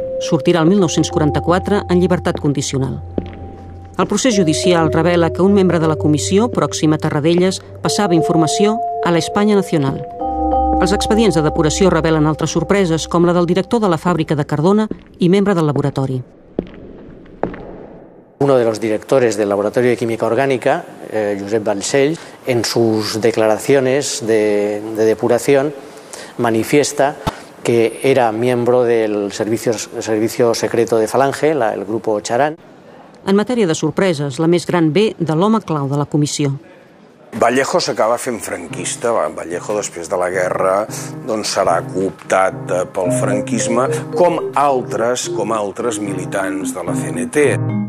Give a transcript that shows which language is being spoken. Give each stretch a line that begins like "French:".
Catalan: Sortirà el 1944 en llibertat condicional. El procés judicial revela que un membre de la comissió, pròxim a Tarradellas, passava informació a l'Espanya Nacional. Els expedients de depuració revelen altres sorpreses, com la del director de la fàbrica de Cardona i membre del laboratori.
Spanish: Uno de los directores del Laboratorio de Química Orgánica, Josep Balcells, en sus declaraciones de depuración manifiesta que era miembro del servicio secreto de Falange, el grupo Charán.
Catalan: En matèria de sorpreses, la més gran ve de l'home clau de la comissió. Vallejo s'acaba fent franquista. Vallejo, després de la guerra, doncs serà cooptat pel franquisme, com altres militants de la CNT.